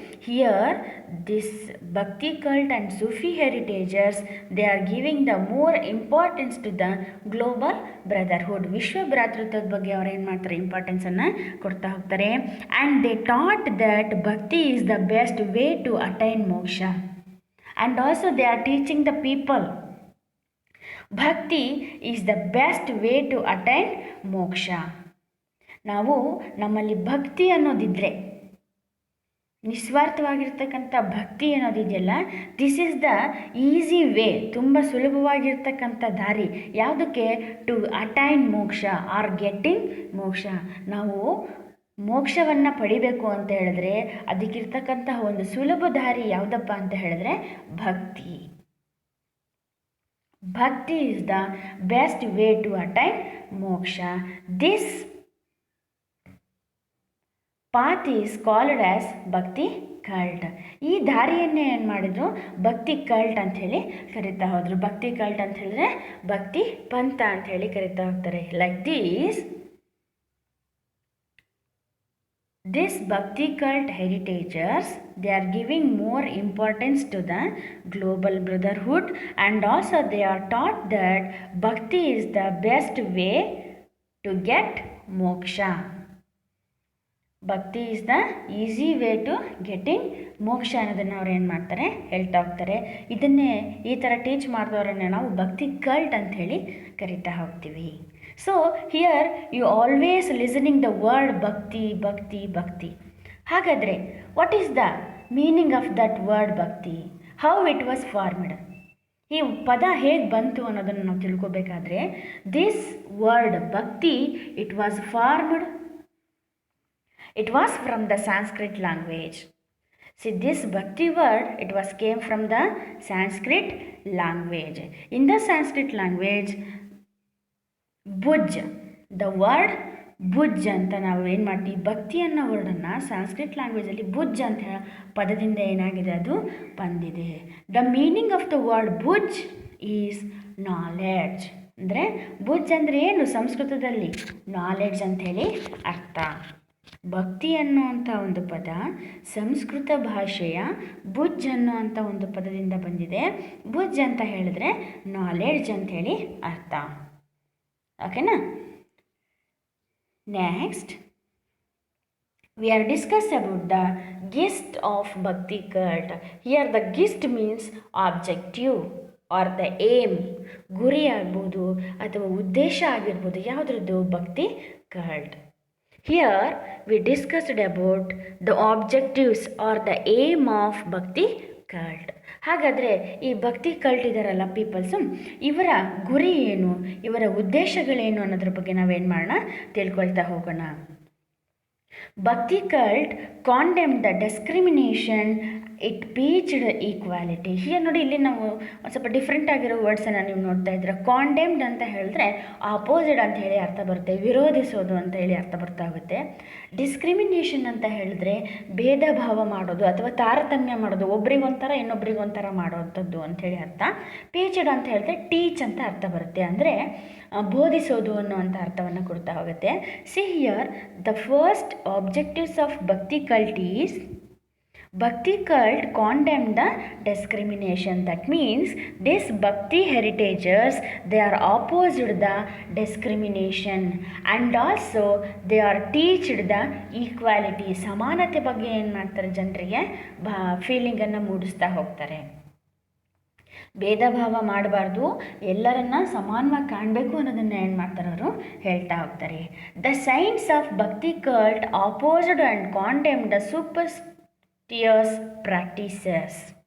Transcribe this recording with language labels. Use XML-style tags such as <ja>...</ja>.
<en>Here this bhakti cult and Sufi heritagers they are giving the more importance to the global brotherhood.</en> <kn>ವಿಶ್ವ ಭ್ರಾತೃತ್ವದ ಬಗ್ಗೆ ಅವ್ರು ಏನು ಮಾಡ್ತಾರೆ, ಇಂಪಾರ್ಟೆನ್ಸನ್ನು ಕೊಡ್ತಾ ಹೋಗ್ತಾರೆ.</kn> <en>And they taught that bhakti is the best way to attain moksha. And also they are teaching the people bhakti is the best way to attain moksha.</en> <kn>ನಾವು ನಮ್ಮಲ್ಲಿ ಭಕ್ತಿ ಅನ್ನೋದಿದ್ರೆ, ನಿಸ್ವಾರ್ಥವಾಗಿರ್ತಕ್ಕಂಥ ಭಕ್ತಿ ಅನ್ನೋದಿದೆಯಲ್ಲ,</kn> <en>this is the easy way,</en> <kn>ತುಂಬ ಸುಲಭವಾಗಿರ್ತಕ್ಕಂಥ ದಾರಿ. ಯಾವುದಕ್ಕೆ?</kn> <en>To attain moksha or getting moksha.</en> <kn>ನಾವು ಮೋಕ್ಷವನ್ನು ಪಡಿಬೇಕು ಅಂತ ಹೇಳಿದ್ರೆ ಅದಕ್ಕಿರ್ತಕ್ಕಂತಹ ಒಂದು ಸುಲಭ ದಾರಿ ಯಾವುದಪ್ಪ ಅಂತ ಹೇಳಿದ್ರೆ ಭಕ್ತಿ.</kn> <en>Bhakti is the best way to attain moksha. This path is called as bhakti cult.</en> <kn>ಈ ದಾರಿಯನ್ನೇ ಏನು ಮಾಡಿದ್ರು, ಭಕ್ತಿ ಕಲ್ಟ್ ಅಂತ ಹೇಳಿ ಕರಿತಾ ಹೋದರು. ಭಕ್ತಿ ಕಲ್ಟ್ ಅಂತ ಹೇಳಿದ್ರೆ ಭಕ್ತಿ ಪಂಥ ಅಂತ ಹೇಳಿ ಕರಿತಾ ಹೋಗ್ತಾರೆ.</kn> <en>Like this bhakti cult heritagers, they are giving more importance to the global brotherhood, and also they are taught that bhakti is the best way to get moksha. Bhakti is the easy way to getting moksha</en> <kn>ಅನ್ನೋದನ್ನು ಅವ್ರು ಏನು ಮಾಡ್ತಾರೆ, ಹೇಳ್ತಾ ಹೋಗ್ತಾರೆ. ಇದನ್ನೇ ಈ ಥರ ಟೀಚ್ ಮಾಡಿದವರನ್ನೇ ನಾವು ಭಕ್ತಿ ಕಲ್ಟ್ ಅಂತ ಹೇಳಿ ಕರಿತಾ ಹೋಗ್ತೀವಿ.</kn> <en>So here you always listening the word bhakti bhakti bhakti.</en> <kn>ಹಾಗಾದರೆ</kn> <en>What is the meaning of that word bhakti? How it was formed?</en> <kn>ಈ ಪದ ಹೇಗೆ ಬಂತು ಅನ್ನೋದನ್ನು ನಾವು ತಿಳ್ಕೊಬೇಕಾದ್ರೆ,</kn> <en>This word bhakti it was formed, it was from the Sanskrit language. See, this bhakti word, it was came from the Sanskrit language. In the Sanskrit language, bhuj, the word bhuj</en> <kn>ಅಂತ ನಾವು ಏನು ಮಾಡ್ತೀವಿ, ಭಕ್ತಿ ಅನ್ನೋ ವರ್ಡನ್ನು ಸಂಸ್ಕೃತ್ ಲ್ಯಾಂಗ್ವೇಜಲ್ಲಿ ಭುಜ್ ಅಂತ ಹೇಳೋ ಪದದಿಂದ ಏನಾಗಿದೆ, ಅದು ಬಂದಿದೆ.</kn> <en>The meaning of the word bhuj is knowledge.</en> <kn>ಅಂದರೆ ಭುಜ್ ಅಂದರೆ ಏನು, ಸಂಸ್ಕೃತದಲ್ಲಿ ನಾಲೆಡ್ಜ್ ಅಂಥೇಳಿ ಅರ್ಥ. ಭಕ್ತಿ ಅನ್ನುವಂಥ ಒಂದು ಪದ ಸಂಸ್ಕೃತ ಭಾಷೆಯ ಭುಜ್ ಅನ್ನುವಂಥ ಒಂದು ಪದದಿಂದ ಬಂದಿದೆ. ಭುಜ್ ಅಂತ ಹೇಳಿದ್ರೆ ನಾಲೆಡ್ಜ್ ಅಂಥೇಳಿ ಅರ್ಥ. ಓಕೆನಾ?</kn> <en>Next we are discussed about the gist of bhakti cult. Here the gist means objective or the aim.</en> <kn>ಗುರಿ ಆಗ್ಬೋದು ಅಥವಾ ಉದ್ದೇಶ ಆಗಿರ್ಬೋದು, ಯಾವುದ್ರದ್ದು, ಭಕ್ತಿ cult.</kn> <en>Here we discussed about the objectives or the aim of bhakti cult.</en> <kn>ಹಾಗಾದರೆ ಈ ಭಕ್ತಿ cult ಇದ್ದಾರಲ್ಲ ಪೀಪಲ್ಸು, ಇವರ ಗುರಿ ಏನು, ಇವರ ಉದ್ದೇಶಗಳೇನು ಅನ್ನೋದ್ರ ಬಗ್ಗೆ ನಾವೇನು ಮಾಡೋಣ, ತಿಳ್ಕೊಳ್ತಾ ಹೋಗೋಣ.</kn> <en>Bhakti cult condemn the discrimination, it preached equality.</en> <kn>Here ನೋಡಿ, ಇಲ್ಲಿ ನಾವು ಒಂದು ಸ್ವಲ್ಪ ಡಿಫ್ರೆಂಟ್ ಆಗಿರೋ ವರ್ಡ್ಸನ್ನು ನೀವು ನೋಡ್ತಾ ಇದ್ರೆ, ಕಾಂಡೆಮ್ಡ್ ಅಂತ ಹೇಳಿದ್ರೆ ಆಪೋಸಿಟ್ ಅಂತ ಹೇಳಿ ಅರ್ಥ ಬರುತ್ತೆ, ವಿರೋಧಿಸೋದು ಅಂತ ಹೇಳಿ ಅರ್ಥ ಬರ್ತಾ ಹೋಗುತ್ತೆ. ಡಿಸ್ಕ್ರಿಮಿನೇಷನ್ ಅಂತ ಹೇಳಿದ್ರೆ ಭೇದ ಭಾವ ಮಾಡೋದು ಅಥವಾ ತಾರತಮ್ಯ ಮಾಡೋದು, ಒಬ್ರಿಗೊಂಥರ ಇನ್ನೊಬ್ರಿಗೊಂಥರ ಮಾಡೋವಂಥದ್ದು ಅಂಥೇಳಿ ಅರ್ಥ. ಪೀಚ್ಡ್ ಅಂತ ಹೇಳಿದ್ರೆ ಟೀಚ್ ಅಂತ ಅರ್ಥ ಬರುತ್ತೆ, ಅಂದರೆ ಬೋಧಿಸೋದು ಅನ್ನುವಂಥ ಅರ್ಥವನ್ನು ಕೊಡ್ತಾ ಹೋಗುತ್ತೆ.</kn> <en>See here the first objectives of bhakti cult is, bhakti cult condemn the discrimination. That means this bhakti heritagers, they are opposed the discrimination, and also they are teached the equality.</en> <kn>ಸಮಾನತೆ ಬಗ್ಗೆ ಏನು ಮಾಡ್ತಾರೆ, ಜನರಿಗೆ ಫೀಲಿಂಗನ್ನು ಮೂಡಿಸ್ತಾ ಹೋಗ್ತಾರೆ. ಭೇದ ಭಾವ ಮಾಡಬಾರ್ದು, ಎಲ್ಲರನ್ನ ಸಮಾನವಾಗಿ ಕಾಣಬೇಕು ಅನ್ನೋದನ್ನು ಏನು ಮಾಡ್ತಾರೆ, ಅವರು ಹೇಳ್ತಾ ಹೋಗ್ತಾರೆ.</kn> <en>The saints of bhakti cult opposed and condemn the superstitious practices.</en>